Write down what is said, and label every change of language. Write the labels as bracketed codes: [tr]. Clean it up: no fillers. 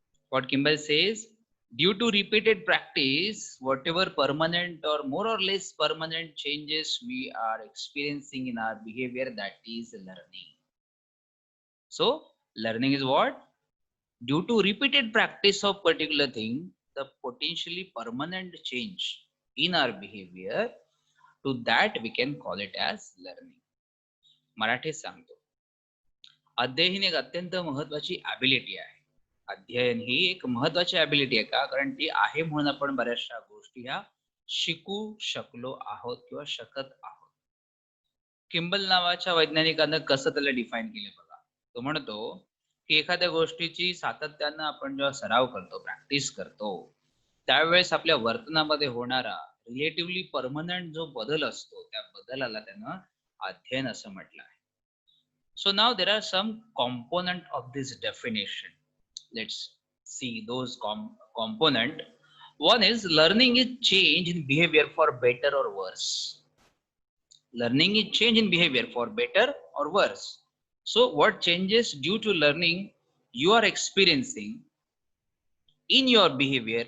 [en] What Kimball says, due to repeated practice, whatever permanent or more or less permanent changes we are experiencing in our behavior, that is learning. So learning is what? Due to repeated practice of particular thing, the potentially permanent change in our behavior, to that we can call it as learning. [mr] मराठीत सांगतो, अध्ययन एक अत्यंत महत्वाची ability आहे. अध्ययन ही एक महत्वाची ॲबिलिटी आहे का? कारण ती आहे म्हणून आपण बऱ्याचशा गोष्टी ह्या शिकू शकलो आहोत किंवा शकत आहोत. किंबल नावाच्या वैज्ञानिकानं कसं त्याला डिफाईन केलं बघा. तो म्हणतो की एखाद्या गोष्टीची सातत्यानं आपण जेव्हा सराव करतो, प्रॅक्टिस करतो, त्यावेळेस आपल्या वर्तनामध्ये होणारा रिलेटिव्हली परमनंट जो बदल असतो, त्या बदलाला त्यानं अध्ययन असं म्हटलं आहे. [en] So now there are some component of this definition. Let's see those component. One is learning is change in behavior for better or worse. Learning is change in behavior for better or worse. So what changes due to learning you are experiencing in your behavior?